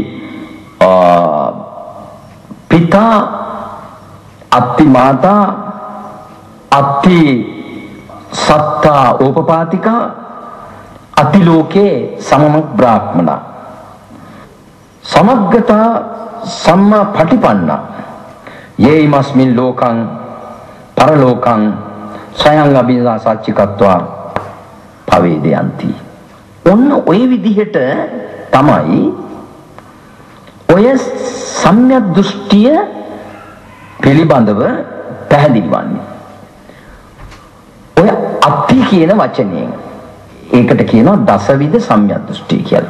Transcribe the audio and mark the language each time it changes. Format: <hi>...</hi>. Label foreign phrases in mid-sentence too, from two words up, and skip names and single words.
<pi>පිතා අත්ති මාතා අත්ති සත්තා ඕපපාතිකා අතිලෝකේ සමමක් බ්‍රාහ්මණ සමග්ගතා සම්මා පටිපන්න යේමස්මින් ලෝකං පරලෝකං සයං අභිසා සච්චිකත්වා පවේදයන්ති.</pi> <si>ඔන්න ඔය විදිහට තමයි ඔය සම්‍යක් දෘෂ්ටිය පිළිබඳව පැහැදිලි වන්නේ. ඔය අත්ති කියන වචනයෙන් ඒකට කියනවා දසවිධ සම්‍යක් දෘෂ්ටි කියලා.</si>